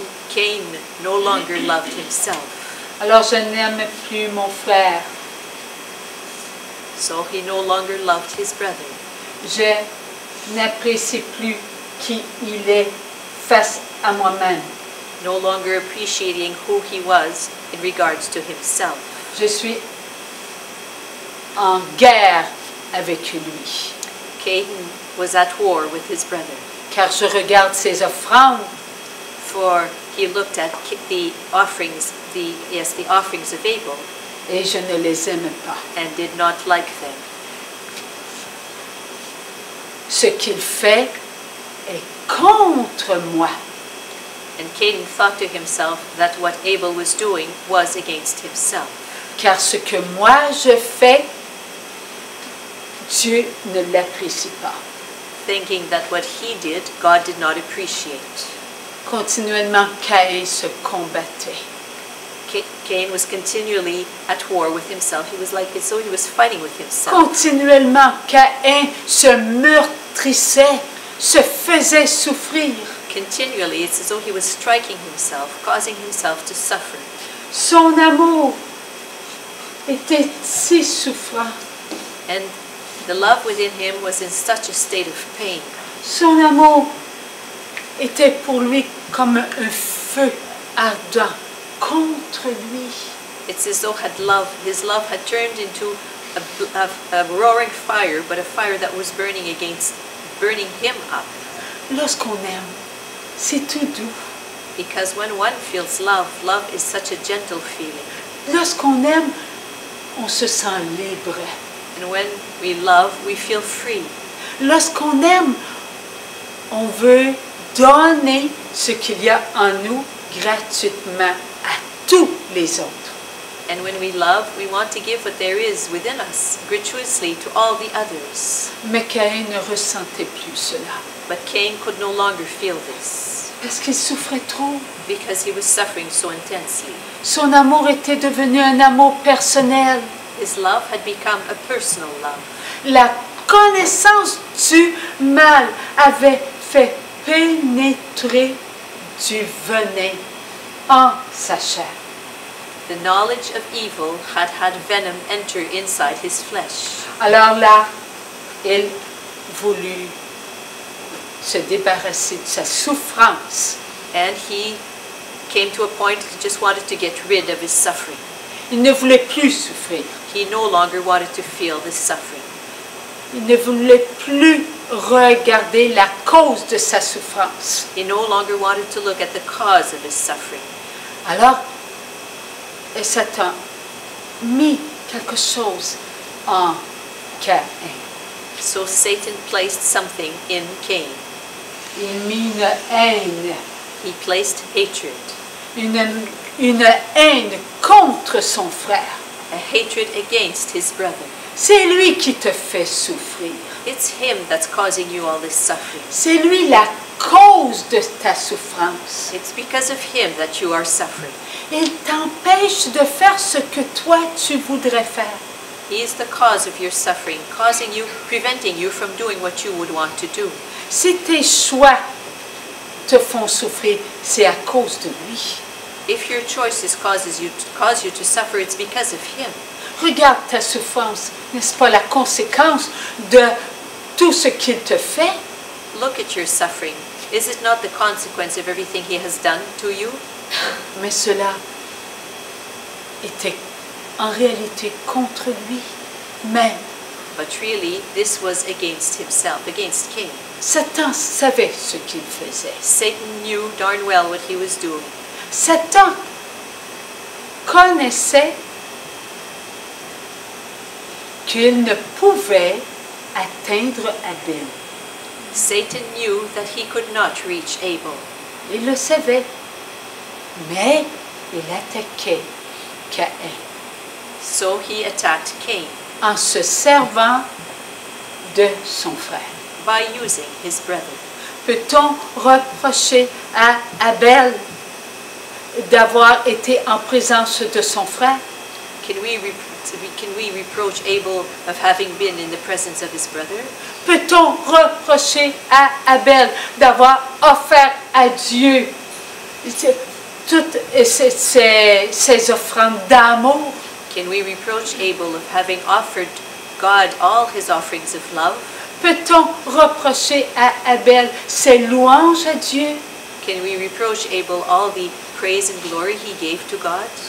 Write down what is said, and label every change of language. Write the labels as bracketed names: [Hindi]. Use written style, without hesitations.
[English] Cain no longer loved himself. [French] Alors je n'aime plus mon frère. [English] So he no longer loved his brother. [French] Je n'apprécie plus qui il est face à moi-même. [English] No longer appreciating who he was in regards to himself. [French] Je suis en guerre avec lui. [English] Cain was at war with his brother, [French] Car je regarde ses offrandes [English] for he looked at the offerings of Abel, [French] et je ne les aime pas. [English] and did not like them. [French] Ce qu'il fait est contre moi. [English] And Cain thought to himself that what Abel was doing was against himself. [French] Car ce que moi je fais, Dieu ne l'apprécie pas. [English] Thinking that what he did, God did not appreciate. [French] Continuellement, Caïn se combattait. [English] Cain was continually at war with himself. He was like as though he was fighting with himself. [French] Continuellement, Caïn se meurtrissait, se faisait souffrir. [English] Continually, it's as though he was striking himself, causing himself to suffer. [French] Son amour était si souffrant. [English] And the love within him was in such a state of pain. [French] Son amour était pour lui comme un feu ardent contre lui. [English] It's as though his love had turned into a roaring fire, but a fire that was burning him up. [French] Lorsqu'on aime, c'est tout doux. [English] Because when one feels love, love is such a gentle feeling. [French] Lorsqu'on aime, on se sent libre. [English] And when we love, we feel free. [French] Lorsqu'on aime, on veut donner ce qu'il y a en nous gratuitement à tous les autres. [English] And when we love, we want to give what there is within us gratuitously to all the others. [French] Mais Caïn ne ressentait plus cela. [English] But Cain could no longer feel this [French] Parce qu'il souffrait trop. [English] because he was suffering so intensely. [French] Son amour était devenu un amour personnel. [English] His love had become a personal love. [French] La connaissance du mal avait fait pénétrer du venin en sa chair. [English] The knowledge of evil had had venom enter inside his flesh. [French] Alors là, il voulut se débarrasser de sa souffrance. [English] And he came to a point he just wanted to get rid of his suffering. [French] Il ne voulait plus souffrir. [English] He no longer wanted to feel this suffering. [French] Il ne voulait plus regarder la cause de sa souffrance. [English] He no longer wanted to look at the cause of his suffering. [French] Alors, Satan mit quelque chose en Caïn. [English] So Satan placed something in Cain. [French] Il mit une haine, [English] He placed hatred, [French] une haine contre son frère. [English] a hatred against his brother. [French] C'est lui qui te fait souffrir. [English] It's him that's causing you all this suffering. [French] C'est lui la cause de ta souffrance. [English] It's because of him that you are suffering. [French] Il t'empêche de faire ce que toi tu voudrais faire. [English] He is the cause of your suffering, preventing you from doing what you would want to do. [French] Si tes choix te font souffrir, c'est à cause de lui. [English] If your choices cause you to suffer, it's because of him. [French] Regarde ta souffrance, n'est-ce pas la conséquence de tout ce qu'il te fait? [English] Look at your suffering. Is it not the consequence of everything he has done to you? [French] Mais cela était en réalité contre lui-même. [English] But really, this was against himself, against Cain. [French] Satan savait ce qu'il faisait. [English] Satan knew darn well what he was doing. [French] Satan connaissait qu'il ne pouvait atteindre Abel. [English] Satan knew that he could not reach Abel. [French] Il le savait, mais il attaquait Caïn [English] So he attacked Cain [French] en se servant de son frère. [English] by using his brother. [French] Peut-on reprocher à Abel d'avoir été en présence de son frère? [English] Can we reproach Abel of having been in the presence of his brother? [French] Peut-on reprocher à Abel d'avoir offert à Dieu toutes ces offrandes d'amour? [English] Can we reproach Abel of having offered God all his offerings of love? [French] Peut-on reprocher à Abel ses louanges à Dieu? [English] Can we reproach Abel all the praise and glory he gave to God?